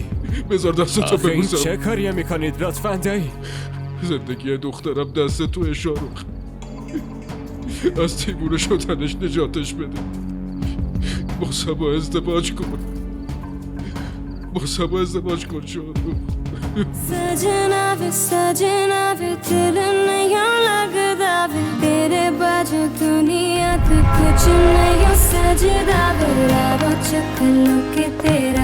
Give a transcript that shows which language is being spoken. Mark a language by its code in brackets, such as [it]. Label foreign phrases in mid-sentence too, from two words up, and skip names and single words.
[fa] بذار دست تو آخه این ببوسم. چه کاریه میکنید لطفاً دایی؟ زندگی دخترم دست تو شاهرخ. از دیوونه شدنش نجاتش بده. با صبا ازدواج کن. با صبا ازدواج کن شاهرخ. [pa] ਸਜਨਾ ਵੇ ਦਿਲ ਨਹੀਂ ਲਗਦਾ ਵੇ ਤੇਰੇ ਬਾਜੂ ਦੁਨੀਆ ਤੋ ਕੁਛ ਨਹੀਂ ਸਜਦਾ ਵੇ ਰਾਵਾ ਚਕਲੋਂ ਕੇ